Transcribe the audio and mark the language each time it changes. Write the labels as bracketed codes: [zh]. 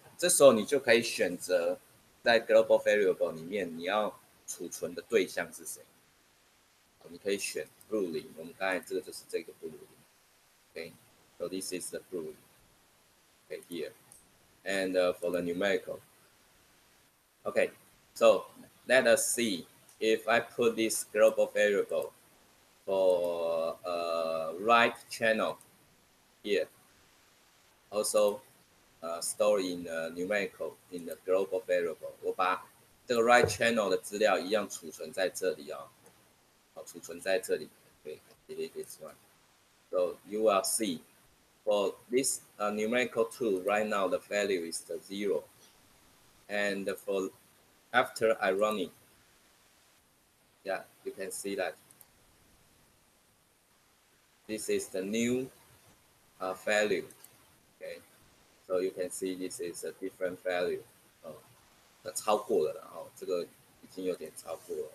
[zh] 这时候你就可以选择在 global variable 里面你要储存的对象是谁。你可以选 boolean， 我们刚才这个就是这个 boolean。 [en] Okay, so this is the boolean. Okay, here, and for the numerical. Okay, so let us see if I put this global variable for right channel here, also store in numerical in the global variable. [zh] 我把这个 right channel 的资料一样储存在这里啊，储存在这里。 [en] 对 ，delete this one. So you will see for this numerical 2 right now the value is the 0, and for after I run it, yeah, you can see that this is the new value. Okay, so you can see this is a different value. [zh] 那超过了，然后这个已经有点超过了。